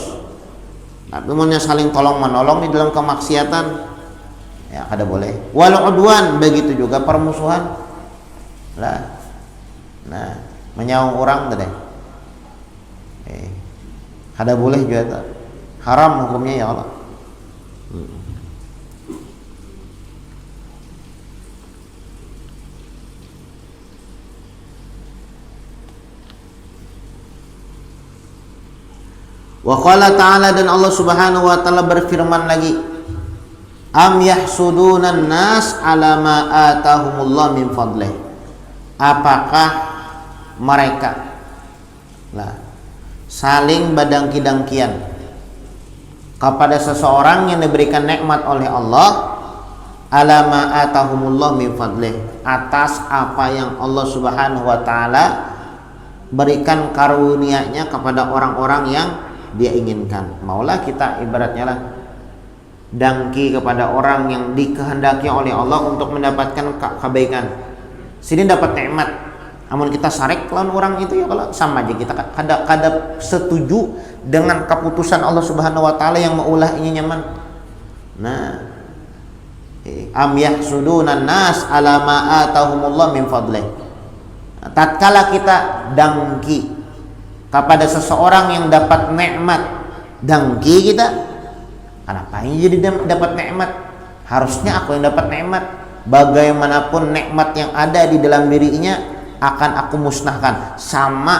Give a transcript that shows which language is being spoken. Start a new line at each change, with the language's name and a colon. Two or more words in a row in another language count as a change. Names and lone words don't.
Indonesian: Tapi mun saling tolong-menolong di dalam kemaksiatan ya kada boleh.
Arabic: Wal udwan,
Indonesian: begitu juga permusuhan. Menyaung orang tadi. Kada boleh juga. Haram hukumnya
Arabic: ya Allah. Wa qala ta'ala,
Indonesian: dan Allah Subhanahu wa taala berfirman lagi,
Arabic: am yahsudunan nas ala ma atahumullah min fadlih.
Indonesian: Apakah mereka saling badangki-dangkian kepada seseorang yang diberikan nikmat oleh Allah,
Arabic: ala ma atahumullah min fadlih,
Indonesian: atas apa yang Allah
Arabic: Subhanahu wa taala
Indonesian: berikan karunia-Nya kepada orang-orang yang Dia inginkan. Maulah kita ibaratnya dangki kepada orang yang dikehendaki oleh Allah untuk mendapatkan kebaikan. Sini dapat nikmat, namun kita sarek lawan orang itu ya kalau sama aja kita kada setuju dengan keputusan Allah
Arabic: Subhanahu wa taala
Indonesian: yang maulah ini nyaman.
Arabic: Am yahsudunan nas ala ma atahumullah min fadlih.
Indonesian: Tatkala kita dangki kepada seseorang yang dapat nikmat, dangki kita, kenapa ini jadi dapat nikmat? Harusnya aku yang dapat nikmat. Bagaimanapun nikmat yang ada di dalam dirinya akan aku musnahkan.